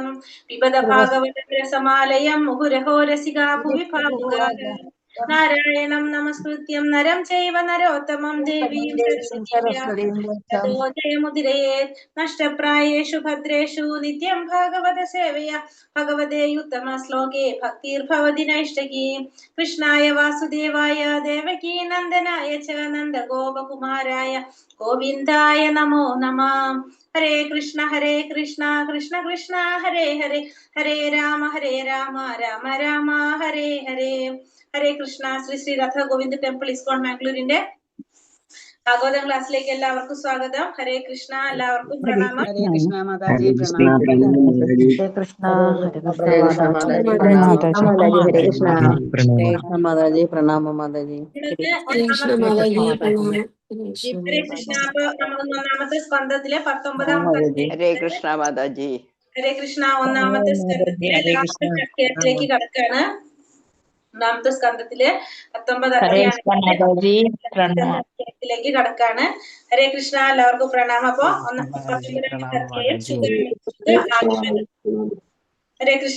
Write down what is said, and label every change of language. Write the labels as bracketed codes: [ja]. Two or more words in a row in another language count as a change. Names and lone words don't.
[sa] पिबत भागवतं रसमालयं मुहुरहो रसिका भुवि भावुकाः नारायणं नमस्कृत्य नरं चैव नरोत्तमम् देवीं सरस्वतीं व्यासं ततो जयमुदीरे नष्टप्रायेषु भद्रेषु नित्यं भागवत सेवया भगवते उत्तम श्लोके भक्तिर् भवति नैष्ठिकी कृष्णाय वासुदेवाय देवकी नन्दनाय च नन्द गोप कुमाराय गोविन्दाय नमो नमः. हरे कृष्ण कृष्ण कृष्ण हरे हरे हरे राम राम राम हरे हरे. हरे कृष्ण. [ml] Sri Radha Govinda Temple ISKCON Mangalore ഭാഗവതം ക്ലാസ്സിലേക്ക് എല്ലാവർക്കും സ്വാഗതം. [sa] ഹരേ കൃഷ്ണ. [ml] എല്ലാവർക്കും പ്രണാമം. [sa] Hare Krishna Mataji. Hare Krishna, Pranam. Hare Krishna. Hare Krishna Mataji. Krishna, Hare Krishna. Pranam. Krishna Mataji. Pranam Mataji. ഹരേ കൃഷ്ണ. [ml] അപ്പൊ നമ്മൾ ഒന്നാമത്തെ സ്കന്ധത്തിലെ 19-ാമത്തെ [sa] Mataji. Hare Krishna Mataji. ഹരേ കൃഷ്ണ. [ml] ഒന്നാമത്തെ സ്കന്ധത്തിലെ ലാസ്റ്റ് അധ്യായത്തിലേക്ക് കടക്കാണ്. ഒന്നാമത്തെ സ്കന്ധത്തിലെ 19 അധ്യായത്തിലേക്ക് കടക്കാണ്. [sa] ഹരേ കൃഷ്ണ. [ml] എല്ലാവർക്കും പ്രണാമം. അപ്പൊ 19-ാമത്തെ അധ്യായം [sa] ഹരേ കൃഷ്ണ.